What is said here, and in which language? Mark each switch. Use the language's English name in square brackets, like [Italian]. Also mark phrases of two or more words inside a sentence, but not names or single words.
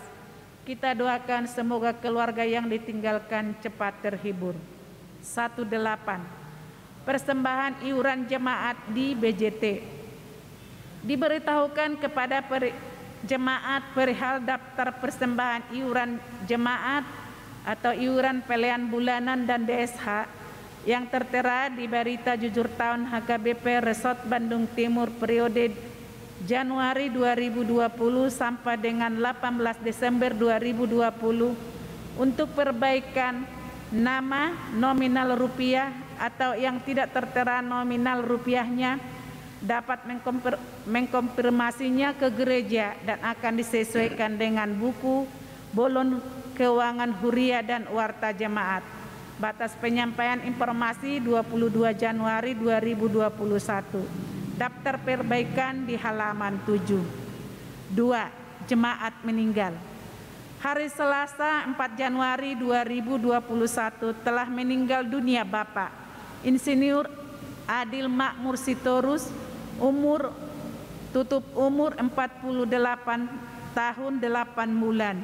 [Indonesian] Kita doakan semoga keluarga yang ditinggalkan cepat terhibur. 18. Persembahan iuran jemaat di BJT. Diberitahukan kepada jemaat perihal daftar persembahan iuran jemaat atau iuran pelean bulanan dan DSH yang tertera di berita jujur tahun HKBP Resort Bandung Timur periode Januari 2020 sampai dengan 18 Desember 2020 untuk perbaikan nama nominal rupiah atau yang tidak tertera nominal rupiahnya dapat mengkonfirmasinya ke gereja dan akan disesuaikan dengan buku bolon keuangan Huria dan Warta Jemaat. Batas penyampaian informasi 22 Januari 2021. Daftar perbaikan di halaman 7. 2. Jemaat meninggal. Hari Selasa 4 Januari 2021 telah meninggal dunia Bapak Insinyur Adil Makmur Sitorus, umur 48 tahun 8 bulan.